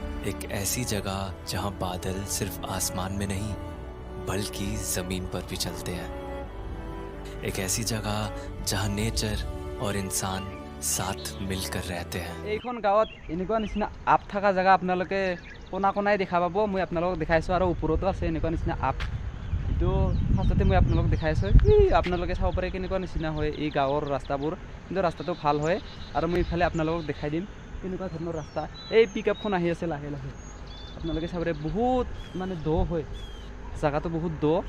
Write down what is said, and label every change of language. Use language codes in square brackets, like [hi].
[hi] एक ऐसी जगह जहां बादल सिर्फ आसमान में नहीं बल्कि जमीन पर भी चलते हैं। एक ऐसी जगह जहां नेचर और इंसान साथ मिलकर रहते हैं। [as] এইখন গাঁৱত এনেকুৱা নিচিনা আপ থকা জেগা আপোনালোকে কোনাই দেখা পাব। মই আপোনালোকক দেখাইছোঁ আৰু ওপৰতো আছে এনেকুৱা নিচিনা আপ। এইটো ফাৰ্ষ্টতে মই আপোনালোকক দেখাইছোঁ। আপোনালোকে চাব পাৰে কেনেকুৱা নিচিনা হয় এই গাঁৱৰ ৰাস্তাবোৰ, কিন্তু ৰাস্তাটো ভাল হয়। আৰু মই ইফালে আপোনালোকক দেখাই দিম কেনেকুৱা ধৰণৰ ৰাস্তা। এই পিক আপখন আহি আছে লাহে লাহে, আপোনালোকে চাব পাৰে বহুত মানে দ হয়, জেগাটো বহুত দ।